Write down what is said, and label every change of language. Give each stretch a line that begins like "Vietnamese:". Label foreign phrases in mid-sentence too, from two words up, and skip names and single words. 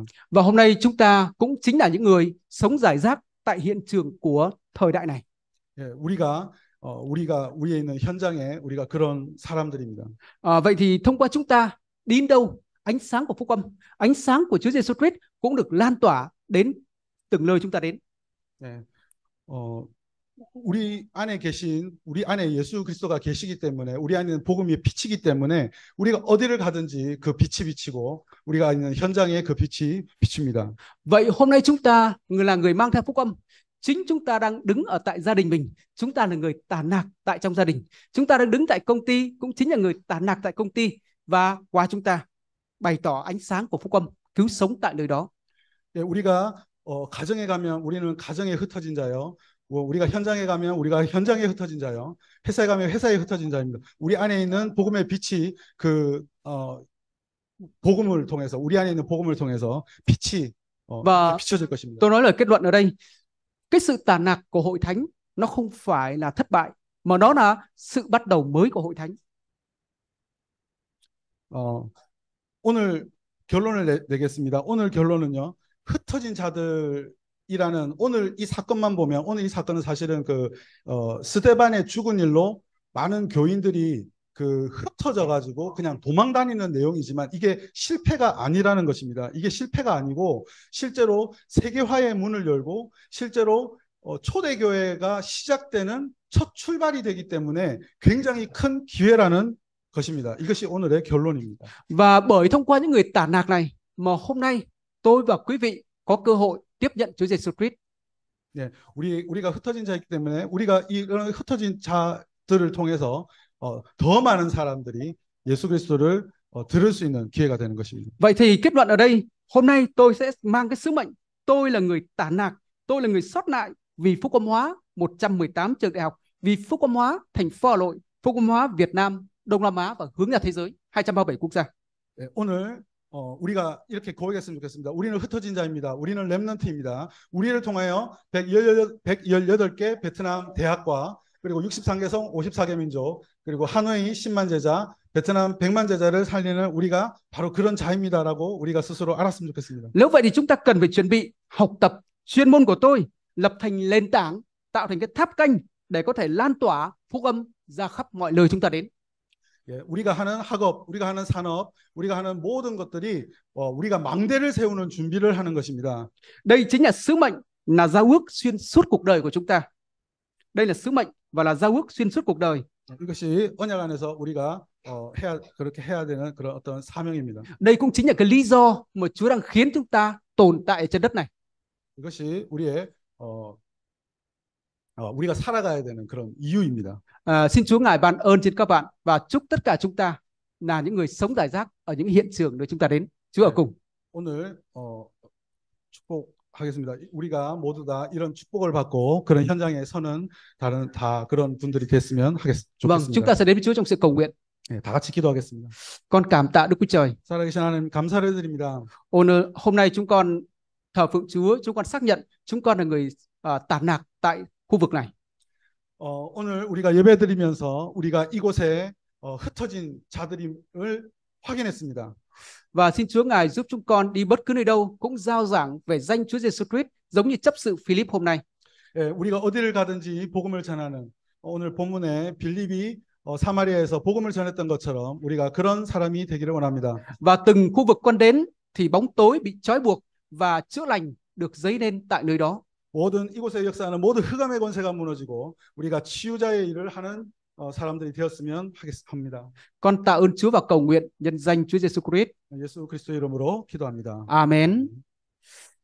Vietnamese: Và hôm nay chúng ta cũng chính là những người sống rải rác tại hiện trường của thời đại này.
Korean: 예, 우리가 위에 있는 현장에 우리가 그런 사람들입니다.
Vietnamese: Vậy thì thông qua chúng ta đi đến đâu, ánh sáng của phúc âm, ánh sáng của Chúa Giêsu Christ cũng được lan tỏa đến từng nơi chúng ta đến.
Korean: 예, 우리 안에 예수 그리스도가 계시기 때문에 우리 안에는 복음이 비치기 때문에 우리가 어디를 가든지 그 빛이 비치고 우리가 있는 현장에 그 빛이 비칩니다.
Vietnamese: Vậy hôm nay chúng ta là người mang theo phúc âm. Chính chúng ta đang đứng ở tại gia đình mình, chúng ta là người tản nạc tại trong gia đình. Chúng ta đang đứng tại công ty cũng chính là người tản nạc tại công ty, và qua chúng ta bày tỏ ánh sáng của phúc âm, cứu sống tại nơi đó.
Korean: 예, 우리가 가정에 가면 우리는 가정에 흩어진 자요. 우리가 현장에 가면 우리가 현장에 흩어진 자요. 회사에 가면 회사에 흩어진 자입니다. 우리 안에 있는 복음의 빛이 복음을 통해서 우리 안에 있는 복음을 통해서 빛이 비춰질 것입니다.
Vietnamese: Tôi nói lời kết luận ở đây, cái sự tản nạc của hội thánh nó không phải là thất bại, mà nó là sự bắt đầu mới của hội thánh.
Korean: 오늘 결론을 내겠습니다. 오늘 결론은요. 흩어진 자들이라는 오늘 이 사건만 보면 오늘 이 사건은 사실은 스데반의 죽은 일로 많은 교인들이 흩어져 가지고 그냥 도망 다니는 내용이지만 이게 실패가 아니라는 것입니다. 이게 실패가 아니고 실제로 세계화의 문을 열고 실제로 초대교회가 시작되는 첫 출발이 되기 때문에 굉장히 큰 기회라는 것입니다. 이것이 오늘의 결론입니다.
Vietnamese: Và bởi thông qua những người tản nạc này mà hôm nay tôi và quý vị có cơ hội tiếp nhận Chúa Giêsu Christ.
Korean: 네, 우리가 흩어진 자이기 때문에 우리가 이런 흩어진 자들을 통해서 더 많은 사람들이 예수 그리스도를 들을 수 있는 기회가 되는 것입니다.
Vietnamese: Vậy thì kết luận ở đây, hôm nay tôi sẽ mang cái sứ mệnh, tôi là người tản nạc, tôi là người sót lại vì phúc âm hóa 118 trường đại học, vì phúc âm hóa thành phố Hà Nội, phúc âm hóa Việt Nam, Đông Nam Á và hướng ra thế giới 237 quốc gia.
Korean: 네, 오늘 우리가 이렇게 고백했으면 좋겠습니다. 우리는 흩어진 자입니다. 우리는 렘넌트입니다. 우리를 통하여 118개 베트남 대학과 그리고 63개성 54개 민족 그리고 하노이 10만 제자 베트남 100만 제자를 살리는 우리가 바로 그런 자입니다라고 우리가 스스로 알았으면 좋겠습니다.
Vietnamese: Nếu vậy thì chúng ta cần phải chuẩn bị học tập chuyên môn của tôi, lập thành nền tảng, tạo thành cái tháp canh để có thể lan tỏa phúc âm ra khắp mọi nơi chúng ta đến.
Korean: 예, 우리가 하는 학업, 우리가 하는 산업, 우리가 하는 모든 것들이 우리가 망대를 세우는 준비를 하는 것입니다.
Vietnamese: Đây chính là sứ mệnh, là giao ước xuyên suốt cuộc đời của chúng ta. Đây là sứ mệnh và là giao ước xuyên suốt cuộc đời.
Korean: 이것이 언약 안에서 우리가 그렇게 해야 되는 그런 어떤 사명입니다.
Vietnamese: Đây cũng chính là cái lý do mà Chúa đang khiến chúng ta tồn tại trên đất này.
Korean: 이것이 우리의 우리가 살아가야 되는 그런 이유입니다.
Vietnamese: Xin Chúa Ngài ban ơn trên các bạn và chúc tất cả chúng ta là những người sống rải rác ở những hiện trường nơi chúng ta đến. Chúa ở cùng.
Korean: 오늘 축복하겠습니다. 우리가 모두 다 이런 축복을 받고 그런 현장에 서는 다 그런 분들이 됐으면
Vietnamese: Vâng, chúng ta
Korean: 좋겠습니다.
Vietnamese: sẽ đến với Chúa trong sự cầu nguyện.
Korean: 네, 다 같이 기도하겠습니다.
Vietnamese: Con cảm tạ Đức Chúa Trời.
Korean: 살아계신 하나님 감사를 드립니다.
Vietnamese: O늘 hôm nay chúng con thờ phượng Chúa, chúng con xác nhận chúng con là người tản nạc tại khu vực này.
Korean: 오늘 우리가 예배드리면서 우리가 이곳에 흩어진 자들임을 확인했습니다.
Vietnamese: Và xin Chúa Ngài giúp chúng con đi bất cứ nơi đâu cũng rao giảng về danh Chúa Giêsu Christ giống như chấp sự Philip hôm nay.
Korean: 예, 우리가 어디를 가든지 복음을 전하는 오늘 본문에 빌립이 사마리아에서 복음을 전했던 것처럼 우리가 그런 사람이 되기를 원합니다.
Vietnamese: Và từng khu vực con đến thì bóng tối bị trói buộc và chữa lành được dấy lên tại nơi đó.
Korean: 모든 이곳의 역사는 모든 흑암의 권세가 무너지고 우리가 치유자의 일을 하는 사람들이 되었으면 합니다.
Vietnamese: Con tạ ơn Chúa và cầu nguyện nhân danh Chúa Giêsu Christ.
Korean: 예수 그리스도 이름으로 기도합니다. Amen.